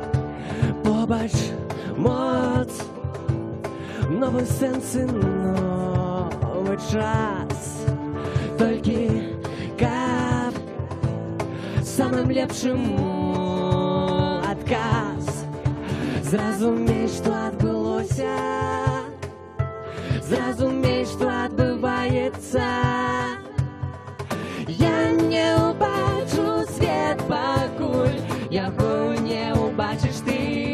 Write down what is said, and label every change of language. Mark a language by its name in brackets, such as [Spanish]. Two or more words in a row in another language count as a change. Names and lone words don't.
[Belarusian] Побач моц, новы сэнс і ноч. [Ukrainian] новий час, [Belarusian] тільки каб самым лепшему адказ. Зразумей, што адбылося, зразумей, што адбываецца. Я не ўбачу свет, пакуль яго не ўбачыш ты.